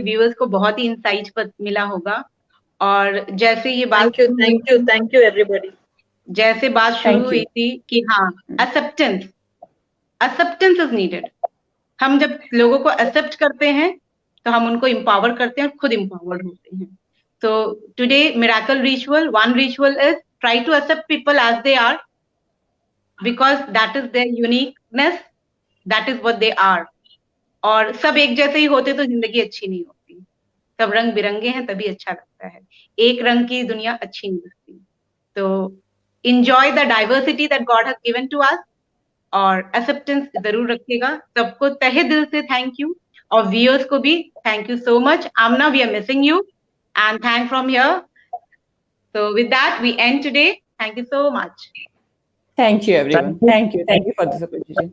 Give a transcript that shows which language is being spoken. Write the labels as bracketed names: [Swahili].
[Hindi] Viewers को बहुत ही insight मिला होगा. और जैसे ये बात, [English] thank you everybody, [Hindi] जैसे बात शुरू हुई थी कि हाँ, [English] Acceptance is needed. [Hindi] हम जब लोगों को एक्सेप्ट करते हैं तो हम उनको empower करते हैं, खुद empowered होते हैं. [English] So today miracle ritual, one ritual is try to accept people as they are, because that is their uniqueness, that is what they are. [Hindi] और सब एक जैसे ही होते तो जिंदगी अच्छी नहीं होती. सब रंग बिरंगे हैं तभी अच्छा लगता है. एक रंग की दुनिया अच्छी नहीं लगती. [English] तो enjoy the diversity that God has given to us. [Hindi] और एक्सेप्टेंस जरूर रखिएगा. सबको तहे दिल से थैंक यू, और व्यूअर्स को भी [English] Thank you so much. Amna, we are missing you and thank from here. So with that we end today. Thank you so much. Thank you everyone. Thank you for this opportunity.